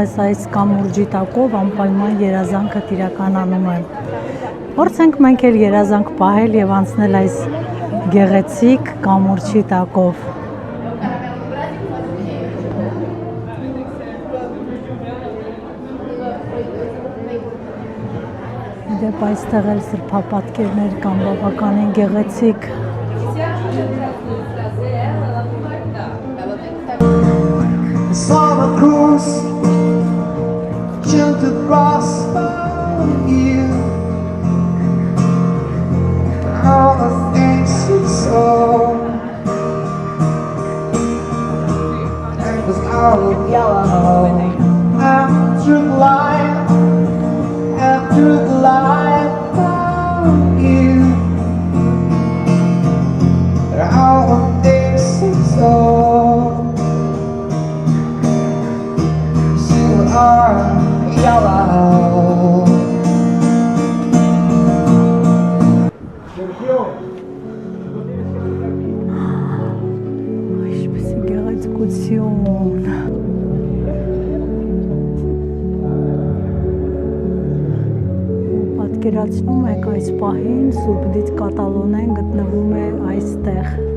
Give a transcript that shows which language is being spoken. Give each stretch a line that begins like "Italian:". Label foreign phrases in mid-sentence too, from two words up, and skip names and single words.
Armenian: ես այս կամուրջի տակով, անպայման երազանքը իրականանում է։ Փորձենք մենք էլ երազանք պահել եւ անցնել այս գեղեցիկ կամուրջի տակով։ Դեպ այստեղ էլ սրբապատկերներ կան բավականին գեղեցիկ։
English: Saw the cross, jumped across you. All the things you saw, it was all yellow. After the light, after the light found you. All the things you saw. Yellow.
Armenian: Ինչպես է գեղեցկություն։ Պատկերացնում եք այս պահին Սուրբ Դից կատալոնեն գտնվում է այստեղ։